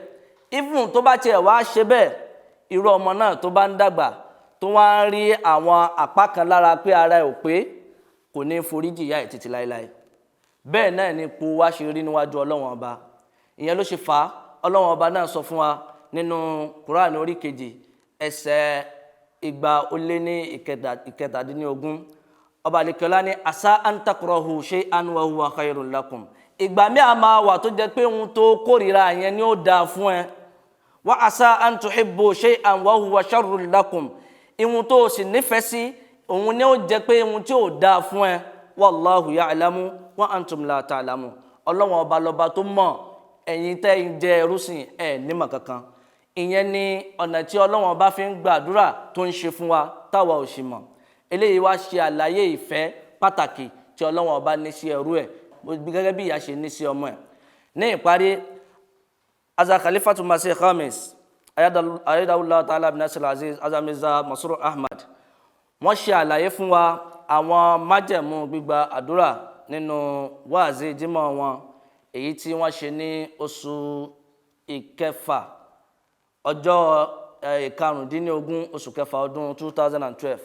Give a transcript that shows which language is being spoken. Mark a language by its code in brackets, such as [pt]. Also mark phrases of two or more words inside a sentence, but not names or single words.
[yo] Even tó bá tiẹ̀ wá ṣe bẹ́ẹ̀, irú ọmọ náà tó bá ń dàgbà tó wá ń rí àwọn àpá kan lára pé ara ẹ̀ ò pé, kò ní foríjì ìyá ẹ̀ títí láéláé. Bẹ́ẹ̀ náà ni ipò wa ṣe rí níwájú Ọlọ́run ọba. Ìyẹn ló ṣe fà á Ọlọ́run ọba náà sọ fún wa nínú Quran orí 2 ẹsẹ̀ 217. Ọba àlekèọlá ní [ar] عسى أن تكرهوا شيئا وهو خير لكم. [yo] Ìgbà míì a máa wà tó jẹ́ pé ohun tó kórìíra yẹn ni ó dáa fún ẹ. [ar] وعسى أن تحبوا شيئا وهو شر لكم. [yo] Ihun tó sì nífẹ̀ẹ́ sí òun ni ó jẹ́ pé ohun tí ó dáa fún ẹ. [ar] والله يعلم وأنتم لا تعلمون. [yo] Ọlọ́run ọba lọ́ba tó mọ̀, ẹ̀yin tẹ́ ń jẹ́ ẹrúsìn ẹ̀ nímọ̀ kankan. Ìyẹn ni ọ̀nà tí Ọlọ́run ọba fi ń gbàdúrà tó ń ṣe fún wa táwa ò sì mọ̀. Eléyìí wá ṣe àlàyé ìfẹ́ pàtàkì tí Ọlọ́run ọba ní sí ẹrú ẹ̀ gẹ́gẹ́ bí ìyá ṣe ní sí ọmọ ẹ̀. Ní ìparí, Hazrat Khalifatul Masih Khamis [ar] أيده الله تعالى [yo] bin Nasir Aziz Hazrat Mirza Masroor Ahmad, wọ́n ṣe àlàyé fún wa àwọn májẹ̀mú gbígba àdúrà nínú wáàzí jímọ̀ wọn èyí tí wọ́n ṣe ní oṣù ìkẹfà ọjọ́ 15 oṣù kẹfà ọdún 2012.